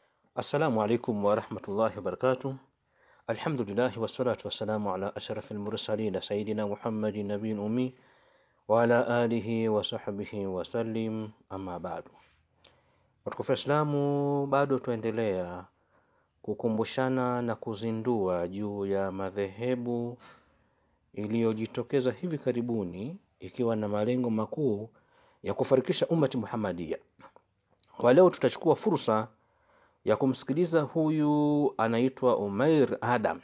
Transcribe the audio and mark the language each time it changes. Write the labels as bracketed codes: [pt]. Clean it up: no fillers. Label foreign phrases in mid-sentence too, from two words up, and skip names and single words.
[ar] السلام عليكم ورحمة الله وبركاته. الحمد لله والصلاة والسلام على أشرف المرسلين سيدنا محمد نبي أمي وعلى آله وصحبه وسلم أما بعد. [sw] Watukufu Islamu, bado tuendelea kukumbushana na kuzindua juu ya madhehebu iliyojitokeza hivi karibuni ikiwa na malengo makuu ya kufarikisha ummati Muhammadia. Kwa leo tutachukua fursa ya kumsikiliza huyu anaitwa Umair Adam.